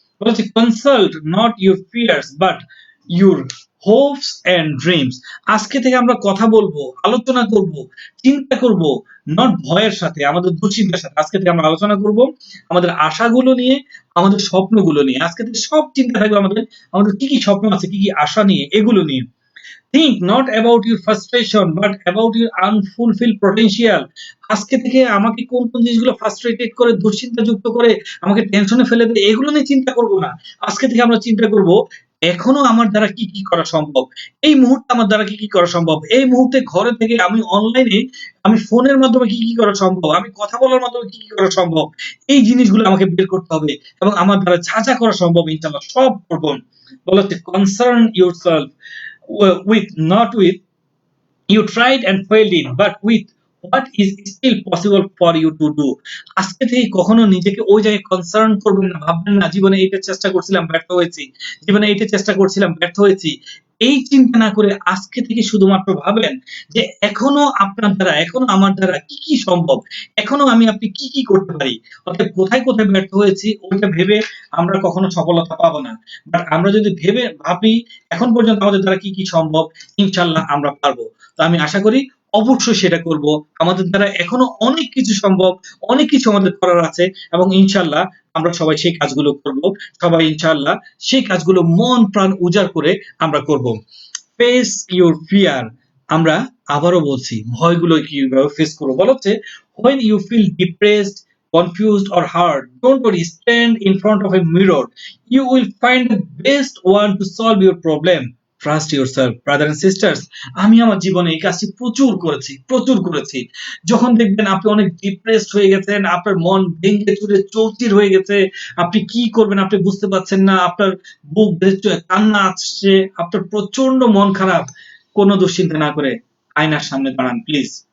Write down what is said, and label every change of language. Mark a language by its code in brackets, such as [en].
[bn] বলছি [en] Consult not your fears but your hopes and dreams. [bn] আজকে থেকে আমরা কথা বলবো, আলোচনা করব, চিন্তা করব, নট ভয়ের সাথে, আমাদের দুশ্চিন্তার সাথে। আজকে থেকে আমরা আলোচনা করব আমাদের আশাগুলো নিয়ে, আমাদের স্বপ্নগুলো নিয়ে। আজকে থেকে সব চিন্তা থাকবে আমাদের, আমাদের কি কি স্বপ্ন আছে, কি কি আশা নিয়ে, এগুলো নিয়ে। [en] Think not about your frustration but about your unfulfilled potential. [bn] আজকে থেকে আমাকে কোন কোন জিনিসগুলো ফ্রাস্ট্রেটেড করে, দুশ্চিন্তা যুক্ত করে, আমাকে টেনশনে ফেলে দেয়, এগুলো নিয়ে চিন্তা করব না। আজকে থেকে আমরা চিন্তা করব এখনো আমার দ্বারা কি কি করা সম্ভব, এই মুহূর্তে আমার দ্বারা কি কি করা সম্ভব, এই মুহূর্তে ঘরে থেকে আমি অনলাইনে, আমি ফোনের মাধ্যমে কি কি করা সম্ভব, আমি কথা বলার মাধ্যমে কি কি করা সম্ভব, এই জিনিসগুলো আমাকে বের করতে হবে এবং আমার দ্বারা যা যা করা সম্ভব ইনশাআল্লাহ সব করব। বলা হচ্ছে [en] Concern yourself with not with you tried and failed in but with what is still possible for you to do. [bn] আজকে থেকে কখনো নিজেকে ওই জায়গায় কনসার্ন করবেন না, ভাববেন না জীবনে এইটা চেষ্টা করছিলাম ব্যর্থ হয়েছি, জীবনে এইটা চেষ্টা করছিলাম ব্যর্থ হয়েছি। এই চিন্তা না করে আজকে থেকে শুধুমাত্র ভাবেন যে এখনো আপনার দ্বারা, এখনো আমার দ্বারা কি কি সম্ভব, এখনো আপনি কি কি করতে পারি। অর্থাৎ কোথায় কোথায় ব্যর্থ হয়েছি ওইটা ভেবে আমরা কখনো সফলতা পাবো না। বাট আমরা যদি ভাবি এখন পর্যন্ত আমাদের দ্বারা কি কি সম্ভব, ইনশাআল্লাহ আমরা পারবো। তো আমি আশা করি অবশ্যই সেটা করব। আমাদের দ্বারা এখনো অনেক কিছু সম্ভব, অনেক কিছু আমাদের করার আছে এবং ইনশাআল্লাহ আমরা সবাই সেই কাজগুলো করব। সবাই ইনশাআল্লাহ সেই কাজগুলো মন প্রাণ উজাড় করে আমরা করব। [en] face your fear, [bn] আমরা আবারও বলছি ভয়গুলো কিভাবে ফেস করবো। বলা হচ্ছে [en] when you feel depressed, confused or hurt, don't worry, stand in front of a mirror, you will find the best one to solve your problem. Trust yourself, brother and sisters. [bn] আমি আমার জীবনে এই কাজটি প্রচুর করেছি। যখন দেখবেন আপনি অনেক ডিপ্রেসড হয়ে গেছেন, আপনার মন ভেঙে চুরে চৌচির হয়ে গেছে, আপনি কি করবেন আপনি বুঝতে পারছেন না, আপনার বুক ভেঙে কান্না আসছে, আপনার প্রচন্ড মন খারাপ, কোনো দুশ্চিন্তা না করে আয়নার সামনে দাঁড়ান প্লিজ।